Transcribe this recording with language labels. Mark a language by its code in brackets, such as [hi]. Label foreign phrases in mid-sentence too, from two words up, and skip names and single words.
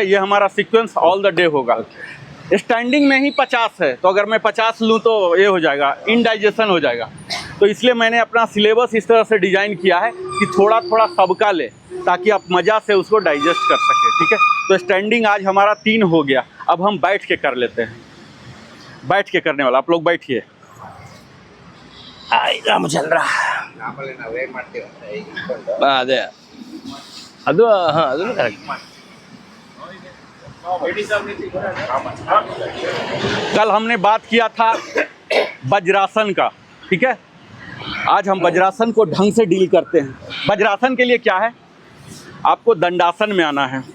[hi] ये हमारा [en] sequence all the day [hi] होगा। स्टैंडिंग में ही 50 है, तो अगर मैं 50 लूँ तो ये हो जाएगा, इनडाइजेशन हो जाएगा। तो इसलिए मैंने अपना सिलेबस इस तरह से डिज़ाइन किया है कि थोड़ा थोड़ा सबका ले, ताकि आप मज़ा से उसको डाइजेस्ट कर सकें, ठीक है। तो स्टैंडिंग आज हमारा 3 हो गया। अब हम बैठ के कर लेते हैं, बैठ के करने वाला। आप लोग बैठिए। [kn] ರಾಮಚಂದ್ರ ಆಮೇಲೆ ನಾವು ಹೇಗೆ ಮಾಡ್ತೀವಿ ಅಂದ್ರೆ ಈಗ ಇಟ್ಕೊಂಡು ಅದೇ ಅದು ಹಾಂ ಅದನ್ನು ಕರೆಕ್ಟ್. [hi] कल हमने बात किया था वज्रासन का, ठीक है। आज हम वज्रासन को ढंग से डील करते हैं। वज्रासन के लिए क्या है, आपको दंडासन में आना है।